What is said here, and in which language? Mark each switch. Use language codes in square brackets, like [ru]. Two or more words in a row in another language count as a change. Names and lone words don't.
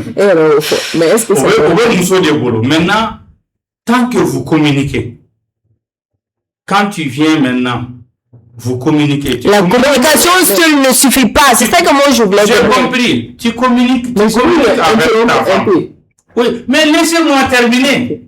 [fr] mais est-ce que [bm] o bɛ muso de bolo maintenant [fr] tant que vous communiquez. Quand tu viens maintenant, vous communiquez. La communication seule ne suffit pas. C'est ça que moi je voulais dire. J'ai compris. Tu communiques avec ta femme. Oui, mais laissez-moi terminer.